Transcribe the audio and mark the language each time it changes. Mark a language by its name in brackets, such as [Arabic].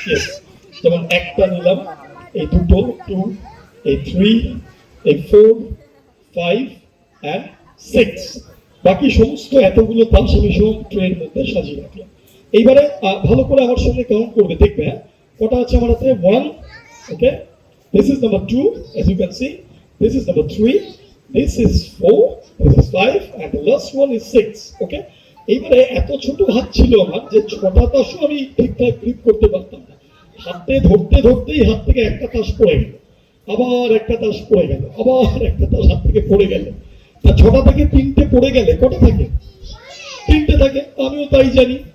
[Bangla] Yes, যেমন একটা নিলাম, এই দুটো, 2, এই 3, এই 4, 5 and 6, বাকি সমস্ত এতগুলো তাস আমি সব ট্রের মধ্যে সাজিয়ে রাখলাম। এইবারে ভালো করে আমার সঙ্গে কাউন্ট করবে, দেখবে কটা আছে আমার হাতে। [English] 1, okay, this is number 2, as you can see, this is number 3, this is 4, this is 5 and the last one is 6, okay। [Bangla] এইবারে এত ছোট হাত ছিল আমার যে 6টা তাসও আমি ঠিকঠাক গ্রিপ করতে পারতাম না। হাতে ধরতে ধরতেই হাত থেকে একটা তাস পড়ে গেল, আবার একটা তাস পড়ে গেল, আবার একটা তাস হাত থেকে পড়ে গেল। তা 6টা থেকে 3টে পড়ে গেলে কটা থাকে? 3টে থাকে। আমিও তাই জানি।